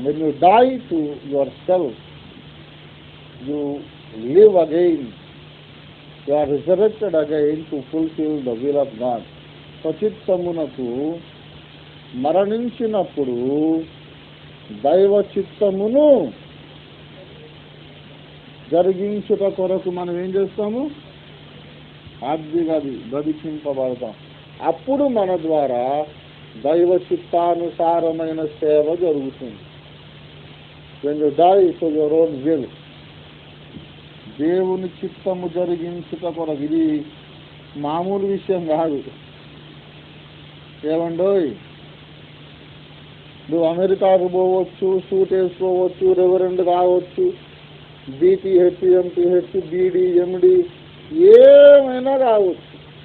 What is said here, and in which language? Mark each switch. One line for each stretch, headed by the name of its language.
English: When you die to yourself, you live again. You are resurrected again to fulfill the will of God.
Telugu: స్వచిత్తమునకు మరణించినప్పుడు దైవ చిత్తమును జరిగించుట కొరకు మనం ఏం చేస్తాము? ఆర్థిగా బ్రతికింపబడతాం. అప్పుడు మన ద్వారా దైవ చిత్తానుసారమైన సేవ జరుగుతుంది.
English: When you die to your own will,
Telugu: దేవుని చిత్తము జరిగించుట కొరకు. ఇది మామూలు విషయం కాదు. ఏమండోయ్, నువ్వు అమెరికాకు పోవచ్చు, సూట్ వేసుకోవచ్చు, రెవరెండ్ కావచ్చు, బీటీహెచ్, ఎంపీహెచ్, బీడీ, ఎండి ఏమైనా కావచ్చు.